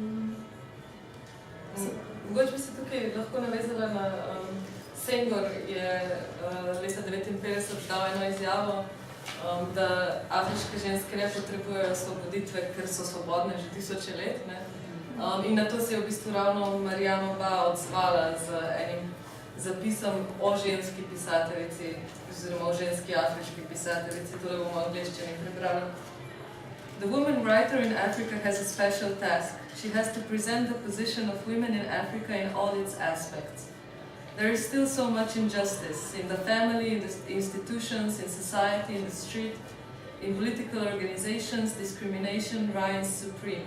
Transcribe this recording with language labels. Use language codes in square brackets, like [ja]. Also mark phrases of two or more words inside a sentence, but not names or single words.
[sl] Mogoče bi se tukaj lahko navezala na Senghor je leta 1959 dal eno izjavo, da afriške ženske ne potrebujejo osvoboditve, ker so svobodne že 1000 let. Ne? In na to se je v bistvu ravno Marianova odzvala z enim zapisom o ženski pisateljici, oziroma o ženski afriški pisateljici, tole bomo v angleščini prebrali. [en] The woman writer in Africa has a special task. She has to present the position of women in Africa in all its aspects. There is still so much injustice in the family, in the institutions, in society, in the street, in political organizations, discrimination reigns supreme.